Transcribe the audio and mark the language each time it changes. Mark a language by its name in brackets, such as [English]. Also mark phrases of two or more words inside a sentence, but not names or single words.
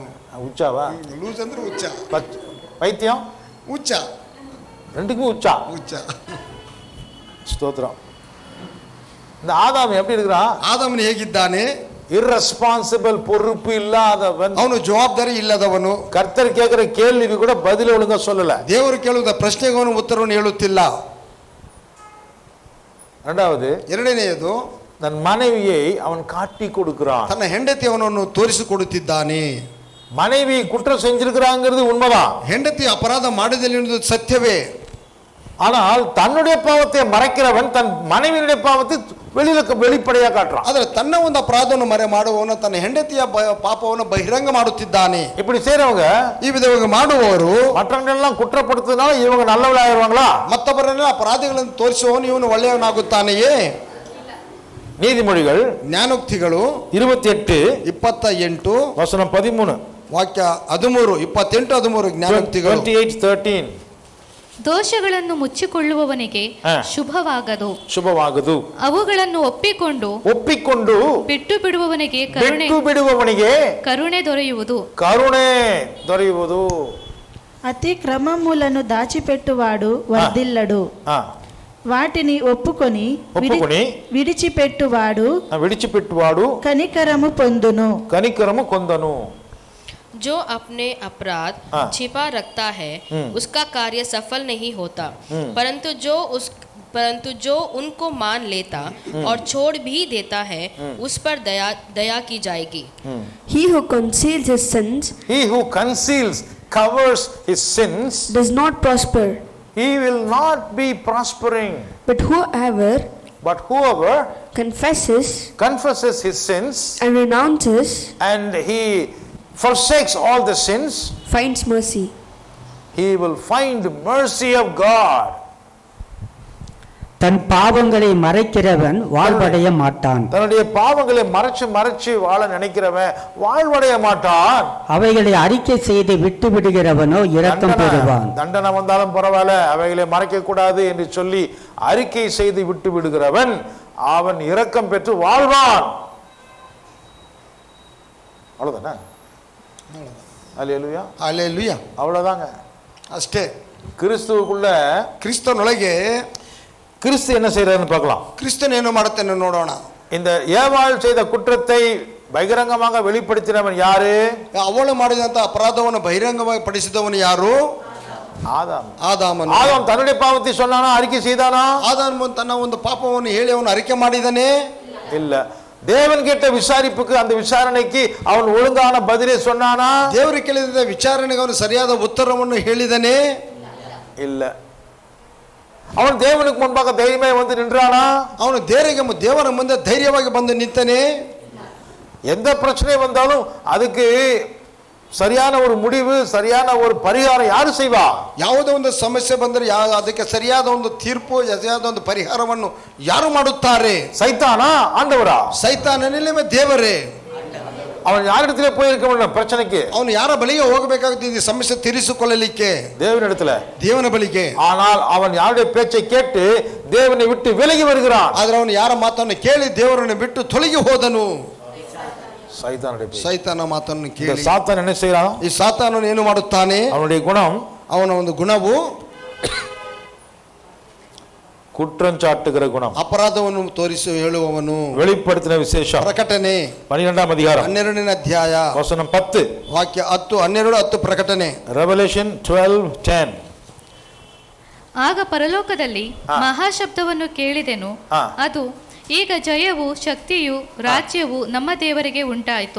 [Tamil] உச்சாவா? [Kannada] ಲೂಸ್ ಅಂದ್ರೆ ಹುಚ್ಚ. [Tamil] பைத்தியம், [Kannada] ಹುಚ್ಚ, [Tamil] ரெண்டுக்கும் உச்சா. [Kannada] ಹುಚ್ಚ. [Tamil] ஸ்தோத்திரம். இந்த ஆதாம் எப்படி இருக்கிறான்? [Kannada] ಆದಾಮನು ಹೇಗಿದ್ದಾನೆ? [Tamil] irresponsible, பொறுப்பு இல்லாதவன். [Kannada] ಅವನು ಜವಾಬ್ದಾರಿ ಇಲ್ಲದವನು. [Tamil] கர்த்தர் கேட்கிற கேள்விக்கு கூட பதில் ஒழுங்கா சொல்லல. [Kannada] ದೇವರು ಕೇಳುವ ಪ್ರಶ್ನೆಗೆ ಅವನು ಉತ್ತರವನ್ನು ಹೇಳುತ್ತಿಲ್ಲ. [Tamil] இரண்டாவது, [Kannada] ಎರಡನೆಯದು, [Tamil] தன் மனைவியை அவன் காட்டி கொடுக்கிறான். [Kannada] ತನ್ನ ಹೆಂಡತಿಯವನನ್ನು ತೋರಿಸಿಕೊಡುತ್ತಿದ್ದಾನೆ. [Tamil] மனைவி குற்றம் செஞ்சிருக்கிறாங்கிறது உண்மைதான். [Kannada] ಹೆಂಡತಿ ಅಪರಾಧ ಮಾಡಿದಲ್ಲಿ ಎನ್ನುವುದು ಸತ್ಯವೇ. [Tamil] ஆனால் தன்னுடைய பாவத்தை மறைக்கிறவன் தன் மனைவியுடைய பாவத்தை வெளிப்படையா காட்டுறான். [Kannada] ಆದರೆ ತನ್ನ ಒಂದು ಅಪರಾಧವನ್ನು ಮರೆ ಮಾಡುವವನು ತನ್ನ ಹೆಂಡತಿಯ ಪಾಪವನ್ನು ಬಹಿರಂಗ ಮಾಡುತ್ತಿದ್ದಾನೆ. [Tamil] இப்படி செய்றவங்க, [Kannada] ಈ ವಿಧವಾಗಿ ಮಾಡುವವರು [Tamil] மற்றவங்களெல்லாம் குற்றப்படுத்துறதுனால இவங்க நல்லவளாயிருவாங்களா? [Kannada] ಮತ್ತೊಬ್ಬರನ್ನ ಅಪರಾಧಿಗಳನ್ನು ತೋರಿಸುವವನು ಇವನು ಒಳ್ಳೆಯವನಾಗುತ್ತಾನೆಯೇ? [Tamil] நீதிமொழிகள் [Kannada] ಜ್ಞಾನೋಕ್ತಿಗಳು [Tamil] 28 வசனம் 13, [Kannada] ವಾಕ್ಯ 13, 28, 13 ಜ್ಞಾನೋಕ್ತಿಗಳು. 28:13. ದೋಷಗಳನ್ನು ಮುಚ್ಚಿಕೊಳ್ಳುವವನಿಗೆ ಶುಭವಾಗದು, ಅವುಗಳನ್ನು ಒಪ್ಪಿಕೊಂಡು ಬಿಟ್ಟು ಬಿಡುವವನಿಗೆ ಕರುಣೆ ದೊರೆಯುವುದು. [Telugu] అతి క్రమములను దాచిపెట్టువాడు వర్ధిల్లడు, వాటిని ఒప్పుకొని విడిచిపెట్టువాడు కనికరము పొందును. [Hindi] जो अपने अपराध छिपा रखता है उसका कार्य सफल नहीं होता, परंतु जो उनको मान लेता और छोड़ भी देता है उस पर दया की जाएगी. [English] He who conceals covers his sins does not prosper. He will not be prospering. But whoever confesses his sins and renounces and he forsakes all the sins, finds mercy. He will find mercy of God. [Tamil] தன் பாவங்களை மறைக்கிறவன் வாழ்வடைய மாட்டான். தன்னுடைய பாவங்களை மறைச்சு வாழ நினைக்கிறவன் வாழ்வடைய மாட்டான். அவைகளை அறிக்கை செய்து விட்டு விடுகிறவனோ இரக்கம் பெறுவான். தண்டனை வந்தாலும் பரவாயில்ல, அவைகளை மறைக்க கூடாது என்று சொல்லி அறிக்கை செய்து விட்டு விடுகிறவன் அவன் இரக்கம் பெற்று வாழ்வான். அவ்வளவுதானே? அல்லேலூயா, அல்லேலூயா. அவ்வளவுதாங்க. [Kannada] ಅಷ್ಟೇ. [Tamil] கிறிஸ்துவனுடைய கிறிஸ்து என்ன செய்யறாருன்னு பார்க்கலாம். [Kannada] கிறிஸ்தன் ಏನು ಮಾಡುತ್ತಾನೆ ನೋಡೋಣ. [Tamil] இந்த ஏவாள் செய்த குற்றத்தை பகிரங்கமாக வெளிப்படுத்தினவன் யாரு? [Kannada] ಅವಳು ಮಾಡಿದಂತ ಅಪರಾಧವನ್ನು ಬಹಿರಂಗವಾಗಿ ಪಡಿಸಿದವನು ಯಾರು? ಆದಾಮ. [Tamil] தன்னுடைய பாவத்தை சொன்னானா? அறிக்கை செய்தானா? [Kannada] ಆದಾಮ ತನ್ನ ಒಂದು ಪಾಪವನ್ನು ಹೇಳಿ ಅವನು ಅರಿಕೆ ಮಾಡಿದನೇ? [Tamil] இல்ல. தேவன் கேட்ட விசாரிப்புக்கு, அந்த விசாரணைக்கு அவன் ஒழுங்கான பதிலை சொன்னானா? [Kannada] ದೇವರು ಕೇಳಿದ ವಿಚಾರಣೆಗೆ ಅವನು ಸರಿಯಾದ ಉತ್ತರವನ್ನು ಹೇಳಿದನೇ? [Tamil] இல்ல. [Kannada] ಅವನು ದೇವನಿಗೆ ಮುಂಭಾಗ ಧೈರ್ಯವಾಗಿ [Tamil] வந்து நின்றானா? [Kannada] ಅವನು ದೇವರ ಮುಂದೆ ಧೈರ್ಯವಾಗಿ ಬಂದು ನಿಂತನೇ? [Tamil] எந்த பிரச்சனை வந்தாலும் அதுக்கு சரியான ஒரு முடிவு, சரியான ஒரு பரிகாரம் யாரு செய்வா? [Kannada] ಯಾವುದೇ ಒಂದು ಸಮಸ್ಯೆ ಬಂದರೆ ಅದಕ್ಕೆ ಸರಿಯಾದ ಒಂದು ತೀರ್ಪು, ಸರಿಯಾದ ಒಂದು ಪರಿಹಾರವನ್ನು ಯಾರು ಮಾಡುತ್ತಾರೆ? [Tamil] சைத்தானா? ஆண்டவரா? [Kannada] ಸೈತಾನನೇ ದೇವರೇ? [Tamil] அவன் யாரிடத்திலே போயிருக்க முடியும் பிரச்சனைக்கு? [Kannada] ಅವನು ಯಾರ ಬಳಿಗೆ ಹೋಗಬೇಕಾಗುತ್ತೆ ಈ ಸಮಸ್ಯೆ ತೀರಿಸಿಕೊಳ್ಳಲಿಕ್ಕೆ? [Tamil] தேவனிடத்துல. [Kannada] ದೇವನ ಬಳಿಗೆ. [Tamil] ஆனால் ಅವன் யாருடைய பேச்சை கேட்டு தேவனை விட்டு விலகி வருகிறான். [Kannada] ಆದ್ರೆ ಅವನು ಯಾರ ಮಾತನ್ನು ಕೇಳಿ ದೇವರನ್ನು ಬಿಟ್ಟು ತೊಲಗಿ ಹೋದನು. ಸೈತಾನ ಮಾತನ್ನು ಕೇಳಿ [Tamil] சாத்தான் என்ன செய்யறான்? [Kannada] ಈ ಸಾತಾನನು ಏನು ಮಾಡುತ್ತಾನೆ? [Tamil] அவனுடைய குணம், [Kannada] ಅವನ ಒಂದು ಗುಣವು [Tamil] குற்றம் சாட்டுகிற குணம், [Kannada] ಅಪರಾಧವನ್ನು ತೋರಿಸಿ ಹೇಳುವವನು. [Tamil] வெளிப்படுத்தின விசேஷம் [Kannada] ಪ್ರಕಟಣೆ [Tamil] 12ாம் அதிகாரம் [Kannada] 12ನೇ ಅಧ್ಯಾಯ [Tamil] வசனம் 10, [Kannada] ವಾಕ್ಯ 10 12 10 ಪ್ರಕಟಣೆ. [English] Revelation 12:10. [Kannada] ಆಗ ಪರಲೋಕದಲ್ಲಿ ಮಹಾಶಬ್ದವನ್ನು ಕೇಳಿದೆನು. ಅದು, ಈಗ ಜಯವು ಶಕ್ತಿಯು ರಾಜ್ಯವು ನಮ್ಮ ದೇವರಿಗೆ ಉಂಟಾಯಿತು.